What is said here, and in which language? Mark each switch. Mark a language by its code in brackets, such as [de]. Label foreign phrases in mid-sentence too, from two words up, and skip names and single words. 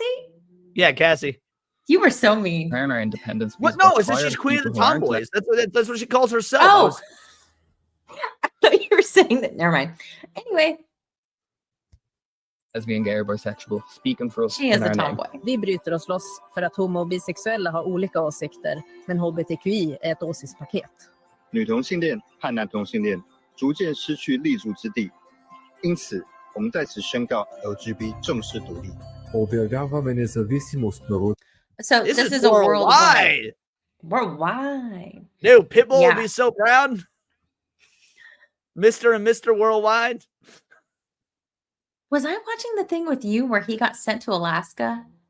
[en] Yeah, Cassie. You were so mean. Plan our independence. What? No, it says she's queen of the tomboys. That's what she calls herself. Oh, I thought you were saying that. Never mind. Anyway, Lesbian, gay, or bisexual. Speaking for us. she is in a our name. tomboy. [sv] Vi bryter oss loss för att homo- och bisexuella har olika åsikter, men HBTQI är ett åsiktspaket. [zh] 女同性恋和男同性恋逐渐失去立足之地，因此我们在此宣告 LGBT 正式独立。 [en] So This this is is a worldwide. worldwide. Worldwide. Dude, Pitbull Yeah. would be so proud. Mr. and Mr. Worldwide. Was I watching the thing with you where he got sent to Alaska?